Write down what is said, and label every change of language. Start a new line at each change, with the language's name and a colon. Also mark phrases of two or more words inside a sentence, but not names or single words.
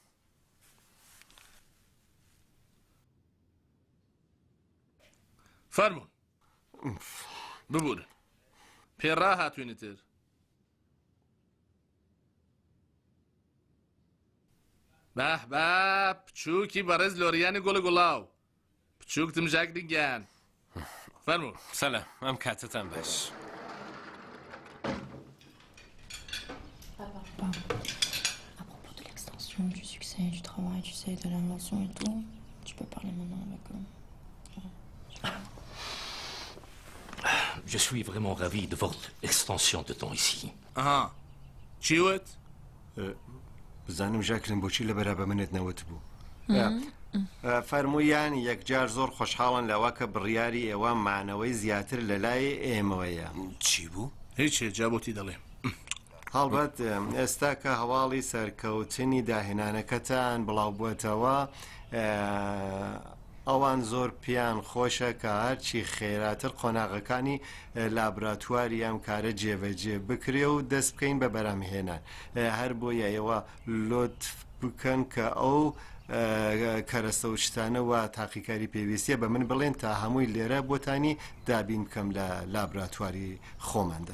Central Kurdish: فەرمونون ببوورن پێڕا هاتوینتر بەه با پچووکی بەڕێز لۆریانی گوڵ گوڵاو پچووکتم ژاگری گیان فەرموو سەلام ئەم کاتتان باش
French: À propos de l'extension, du succès, du travail, tu sais, de l'invention et tout, tu peux parler maintenant avec eux. Je suis vraiment ravi de votre extension de temps ici.
Central Kurdish: چیوت؟ بزانم ژاکرم بۆچی لە بەرابە منت نەوت بوو فەرموویان یەکجار زۆر خۆشحاڵن لەوە کە بڕیاری ئێوە مانەوەی زیاتر لە لای ئێمەوەیە. چی بوو؟ هیچ جابوتی دەڵێ. هەڵبەت ئێستا کە هەواڵی سەرکەوتنی داهێنانەکەتان بڵاو بووێتەوە ئەوان زۆر پیان خۆشە کە هەرچی خێراتر قۆناغەکانی لابراتواری ئەم کارە جێبەجێ بکرێ و دەست بکەین بە بەرامهێنان هەر بۆیە ئێوە لۆتف بکەن کە ئەو کەرەستە و شتانە و تاقیکاری پێویستیە بە من بڵێن تا هەمووی لێرە بۆتانی دابین بکەم لە لابراتواری خۆماندا.